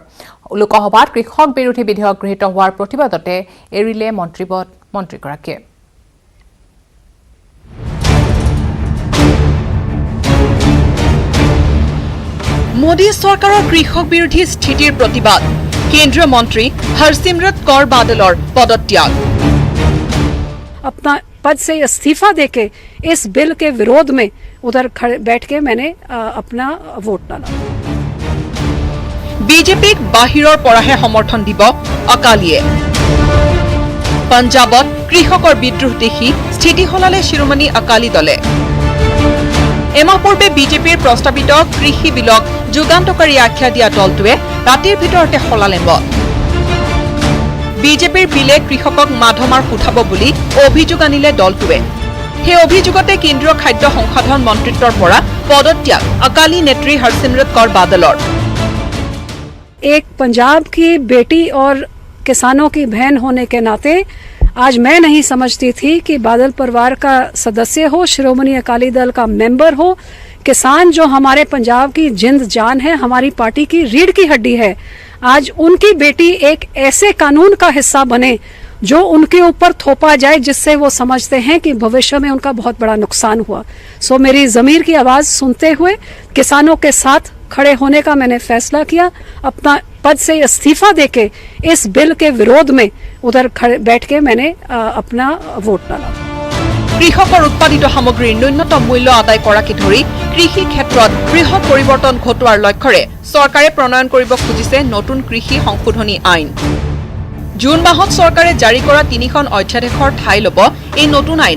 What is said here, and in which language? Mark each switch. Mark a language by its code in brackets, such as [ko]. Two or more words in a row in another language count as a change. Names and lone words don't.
[as] লোকসভাত কৃষক বিৰোধী বিধেয়ক গৃহীত হোৱাৰ প্ৰতিবাদতে এৰিলে মন্ত্ৰীপদ মন্ত্ৰীগৰাকীয়ে। মোদী চৰকাৰৰ কৃষক বিৰোধী স্থিতিৰ প্ৰতিবাদ, কেন্দ্ৰীয় মন্ত্ৰী হৰচিমৰত কৌৰ বাদলৰ পদত্যাগ। [hi] अपना पद से इस्तीफा देके इस बिल के विरोध में उधर बैठ के मैंने अपना वोट डाला। [as] বিজেপিক বাহিৰৰ পৰাহে সমৰ্থন দিব অকালিয়ে। পঞ্জাৱত কৃষকৰ বিদ্ৰোহ দেখি স্থিতি সলালে শিৰোমণি অকালি দলে। এমাহ পূৰ্বে বিজেপিৰ প্ৰস্তাৱিত কৃষি বিলক যুগান্তকাৰী আখ্যা দিয়া দলটোৱে ৰাতিৰ ভিতৰতে সলালে মত। বিজেপিৰ বিলে কৃষকক মাধমাৰ উঠাব বুলি অভিযোগ আনিলে দলটোৱে। সেই অভিযোগতে কেন্দ্ৰীয় খাদ্য সংশোধন মন্ত্ৰিত্বৰ পৰা পদত্যাগ অকালি নেত্ৰী হৰচিমৰত কৌৰ বাদলৰ। [hi] एक पंजाब की बेटी और किसानों की बहन होने के नाते आज मैं नहीं समझती थी कि बादल परिवार का सदस्य हो, शिरोमणि अकाली दल का मेंबर हो, किसान जो हमारे पंजाब की जिंद जान है, हमारी पार्टी की रीढ़ की हड्डी है, आज उनकी बेटी एक ऐसे कानून का हिस्सा बने जो उनके ऊपर थोपा जाए जिससे वो समझते हैं कि भविष्य में उनका बहुत बड़ा नुकसान हुआ। सो मेरी ज़मीर की आवाज़ सुनते हुए किसानों के साथ खड़े होने का मैंने फैसला किया। अपना पद से इस्तीफा देके इस बिल के विरोध में उधर बैठ के मैंने अपना वोट डाला। [as] কৃষকৰ উৎপাদিত সামগ্ৰীৰ ন্যূনতম মূল্য আদায় কৰাকে ধৰি কৃষি ক্ষেত্ৰত বৃহৎ পৰিৱৰ্তন ঘটোৱাৰ লক্ষ্যৰে চৰকাৰে প্ৰণয়ন কৰিব খুজিছে নতুন কৃষি সংশোধনী আইন। জুন মাহত চৰকাৰে জাৰি কৰা 3খন অধ্যাদেশৰ ঠাই ল'ব এই নতুন আইনে।